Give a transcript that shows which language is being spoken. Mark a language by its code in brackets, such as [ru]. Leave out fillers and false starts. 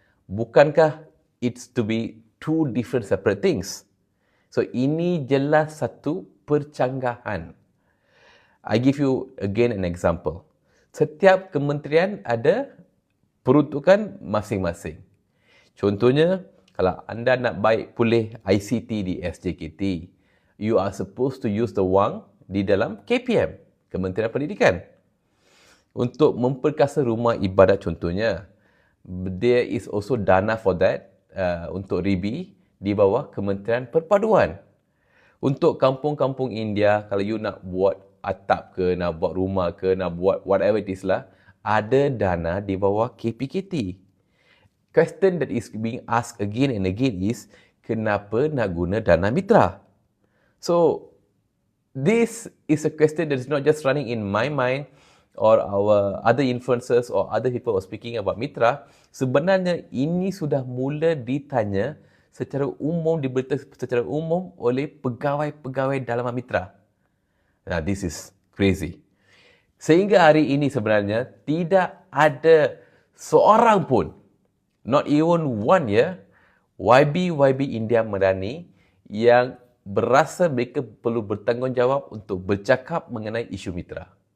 [ms] Bukankah [en] it's to be two different separate things? [ms] So ini jelas satu percanggahan. [en] I give you again an example. [ms] Setiap kementerian ada peruntukan masing-masing. Contohnya, kalau anda nak baik pulih ICT di SJKT, [en] you are supposed to use the [ms] wang di dalam KPM, Kementerian Pendidikan. Untuk memperkasa rumah ibadat contohnya, [en] there is also [ms] dana [en] for that [ms] untuk RIBI di bawah Kementerian Perpaduan. Untuk kampung-kampung India, kalau you nak buat atap ke, nak buat rumah ke, nak buat [en] whatever it is [ms] lah, ada dana di bawah KPKT. [en] Question that is being asked again and again is, [ms] kenapa nak guna dana [en] MITRA? So, this is a question that is not just running in my mind or our other influencers or other people who are speaking about MITRA. [ms] Sebenarnya ini sudah mula ditanya secara umum, diberita secara umum oleh pegawai-pegawai dalam MITRA. [en] Now, this is crazy. [ms] Sehingga hari ini sebenarnya tidak ada seorang pun, [en] not even one [ms] YB India Merani yang berasa mereka perlu bertanggungjawab untuk bercakap mengenai isu MITRA.